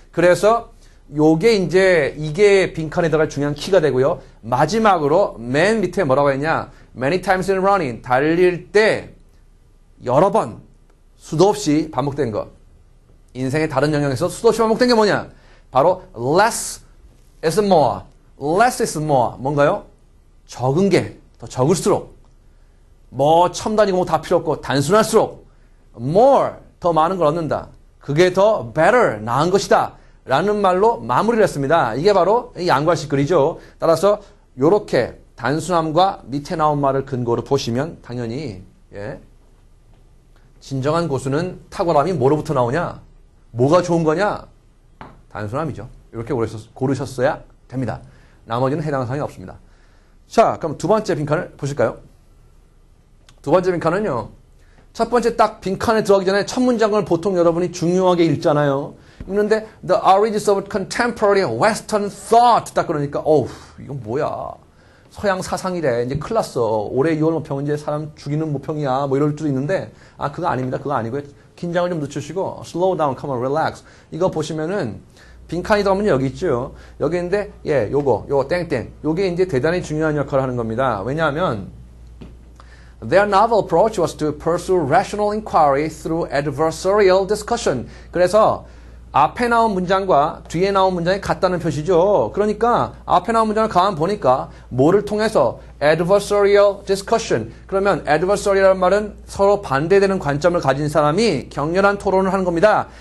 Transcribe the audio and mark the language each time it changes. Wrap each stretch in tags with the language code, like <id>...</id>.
<ko>그래서 요게 이제 이게 빈칸에 들어갈 중요한 키가 되고요. 마지막으로 맨 밑에 뭐라고 했냐?</ko> <en>Many times in running.</en> <ko>달릴 때 여러 번 수도 없이 반복된 것. 인생의 다른 영역에서 수도 없이 반복된 게 뭐냐? 바로</ko> <en>less is more. less is more.</en> <ko>뭔가요? 적은 게 더 적을수록 뭐 첨단이고 뭐 다 필요 없고 단순할수록 more 더 많은 걸 얻는다. 그게 더 better 나은 것이다. 라는 말로 마무리를 했습니다. 이게 바로 양괄식 글이죠. 따라서 이렇게 단순함과 밑에 나온 말을 근거로 보시면 당연히 진정한 고수는 탁월함이 뭐로부터 나오냐? 뭐가 좋은 거냐? 단순함이죠. 이렇게 고르셨어야 됩니다. 나머지는 해당 사항이 없습니다. 자, 그럼 두 번째 빈칸을 보실까요? 두 번째 빈칸은요. 첫 번째 딱 빈칸에 들어가기 전에 첫 문장을 보통 여러분이 중요하게 읽잖아요. 읽는데</ko> <en>The origins of contemporary Western thought</en> <ko>딱 그러니까 어우 이건 뭐야. 서양 사상이래. 이제 큰일 났어. 올해 2월 모평은 이제 사람 죽이는 모평이야. 뭐 이럴 수도 있는데 그거 아닙니다. 그거 아니고요. 긴장을 좀 늦추시고</ko> <en>slow down, come on, relax.</en> <ko>이거 보시면은 빈칸이 들어가면 여기 있죠. 여기 있는데 요거 땡땡. 요게 이제 대단히 중요한 역할을 하는 겁니다. 왜냐하면</ko> <en>Their novel approach was to pursue rational inquiry through adversarial discussion.</en> <ko>그래서 앞에 나온 문장과 뒤에 나온 문장이 같다는 표시죠. 그러니까 앞에 나온 문장을 가만 보니까 뭐를 통해서</ko> <en>adversarial discussion.</en> <ko>그러면 adversarial이라는 말은 서로 반대되는 관점을 가진 사람이 격렬한 토론을 하는 겁니다.</ko>